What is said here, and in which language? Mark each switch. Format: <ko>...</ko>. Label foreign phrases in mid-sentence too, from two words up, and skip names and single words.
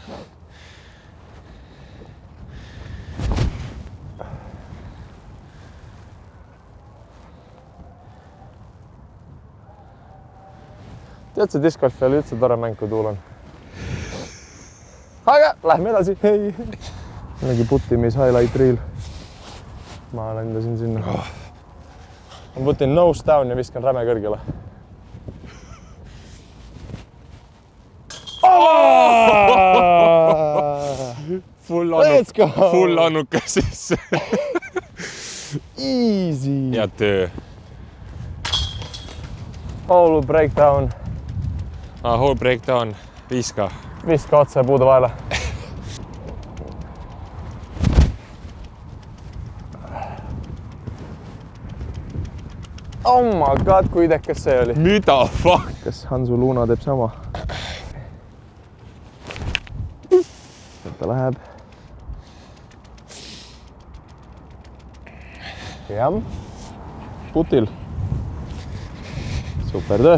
<et>Tead, see discgolfi oli üldse tore mäng, kui tuul on. Aga lähme edasi. Mingi puttimis</et> <en>highlight reel.</en> <et>Ma lendasin sinna. Ma putin</et> <en>nose down</en> <et>ja viskan räme kõrgele. Full annukas sisse. Easy. Head töö.</et> <en>Hole breakdown. Hole breakdown.</en> <et>Viska. Viska otse puude vahele.</et> <en>Oh my god,</en> <et>kui idekas see oli. Mida fuck? Kas Hansu Luna teeb sama? Ta läheb. Jah. Putil. Super töö.</et>